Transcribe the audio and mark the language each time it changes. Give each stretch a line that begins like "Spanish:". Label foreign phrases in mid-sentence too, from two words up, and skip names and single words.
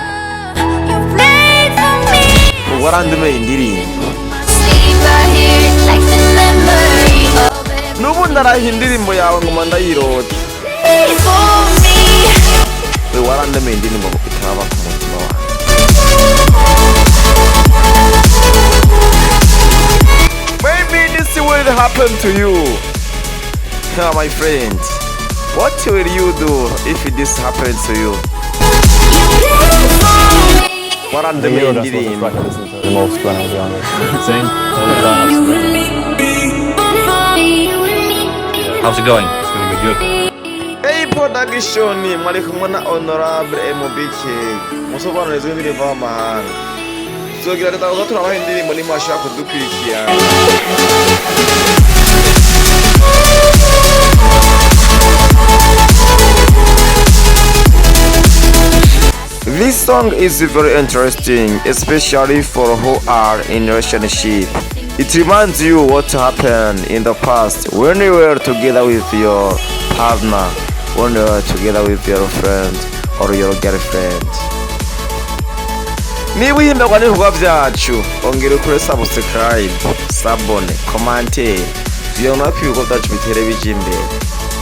Rundi: Warandemeye indirimbo. Nubu ndarahiye indirimbo yawe ngoma ndayirota. We warandemeye indirimbo itaba ku mutima wawe.
English: Maybe this will happen to you. My friend, what will you do if this happens to you?
Rundi: Warandemeye indirimbo.
English: How's it going? It's going to be good. Hey production,
Rundi: mwari kumwe na honorable MBK. Musobanurize indirimbo y'amahanga. Tuzogira leta ko turabaha indirimbo ni mwashaka kudukwikira.
English: This song is very interesting, especially for who are in a relationship. It reminds you what happened in the past when you were together with your partner, when you were together with your friend or your girlfriend.
Rundi: Niba uhimbarwa n'ibikorwa byacu, ongera ukore subscribe, sabone, commentaire, byona ko ibikorwa byacu bitere bije imbere.